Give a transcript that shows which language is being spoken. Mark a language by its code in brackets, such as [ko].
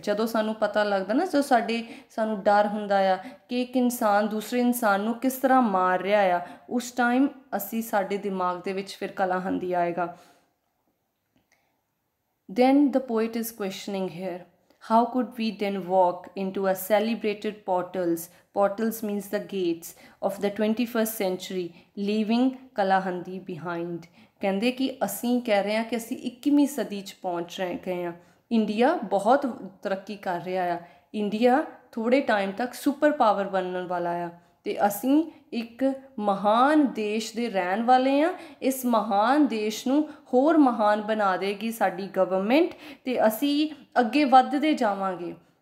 [pa] ਜਦੋਂ ਸਾਨੂੰ ਪਤਾ ਲੱਗਦਾ ਨਾ, ਜਦੋਂ ਸਾਨੂੰ ਡਰ ਹੁੰਦਾ ਆ ਕਿ ਇੱਕ ਇਨਸਾਨ ਦੂਸਰੇ ਇਨਸਾਨ ਨੂੰ ਕਿਸ ਤਰ੍ਹਾਂ ਮਾਰ ਰਿਹਾ ਆ, ਉਸ ਟਾਈਮ ਸਾਡੇ ਦਿਮਾਗ ਦੇ ਵਿੱਚ ਫਿਰ ਕਲਾਹੰਦੀ ਆਏਗਾ। [en] then the poet is questioning here, how could we then walk into a celebrated portals means the gates of the 21st century, leaving Kalahandi behind। [pa] ਕਹਿੰਦੇ ਕਿ ਅਸੀਂ ਕਹਿ ਰਹੇ ਹਾਂ ਕਿ ਅਸੀਂ 21ਵੀਂ ਸਦੀ 'ਚ ਪਹੁੰਚ ਗਏ ਹਾਂ। ਇੰਡੀਆ ਬਹੁਤ ਤਰੱਕੀ ਕਰ ਰਿਹਾ ਆ, ਇੰਡੀਆ ਥੋੜ੍ਹੇ ਟਾਈਮ ਤੱਕ ਸੁਪਰ ਪਾਵਰ ਬਣਨ ਵਾਲਾ ਆ, ਅਤੇ ਅਸੀਂ ਇੱਕ ਮਹਾਨ ਦੇਸ਼ ਦੇ ਰਹਿਣ ਵਾਲੇ ਹਾਂ। ਇਸ ਮਹਾਨ ਦੇਸ਼ ਨੂੰ ਹੋਰ ਮਹਾਨ ਬਣਾ ਦੇਗੀ ਸਾਡੀ ਗਵਰਨਮੈਂਟ, ਅਤੇ ਅਸੀਂ ਅੱਗੇ ਵੱਧਦੇ ਜਾਵਾਂਗੇ।